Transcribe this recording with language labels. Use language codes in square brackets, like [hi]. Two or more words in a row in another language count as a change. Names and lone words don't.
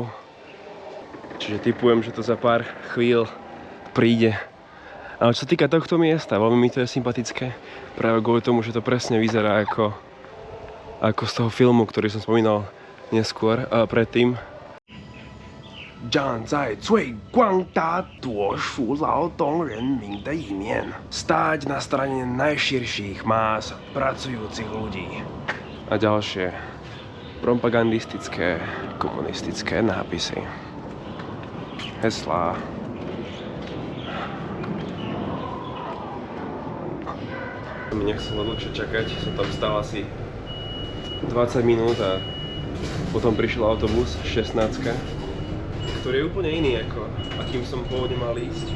[sk] Čiže tipujem, že to za pár chvíľ príde. Ale čo sa týka tohto miesta, veľmi mi to je sympatické. Práve kvôli tomu, že to presne vyzerá ako z toho filmu, ktorý som spomínal neskôr, predtým. [zh] 站在最广大多数劳动人民的一面, [sk] stáť na strane najširších más pracujúcich ľudí. A ďalšie propagandistické, komunistické nápisy. Heslá. Mi nechcelo dlhšie čakať, som tam stál asi 20 minút a potom prišiel autobus 16, ktorý je úplne iný ako akým som pôvodne mal ísť.